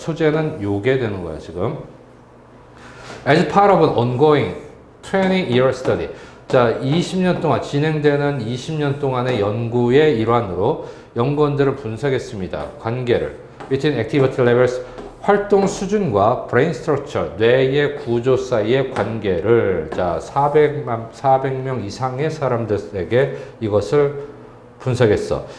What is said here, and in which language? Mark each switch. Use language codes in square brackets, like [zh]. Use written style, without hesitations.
[ko] 소재는 요게 되는 거야, 지금. [en] As part of an ongoing 20-year study. [ko] 자, 20년 동안 진행되는 20년 동안의 연구의 일환으로 연구원들은 분석했습니다. 관계를 [en] between activity levels, [ko] 활동 수준과 [en] brain structure, [ko] 뇌의 구조 사이의 관계를, 자, 400명 이상의 사람들에게 이것을 분석했어.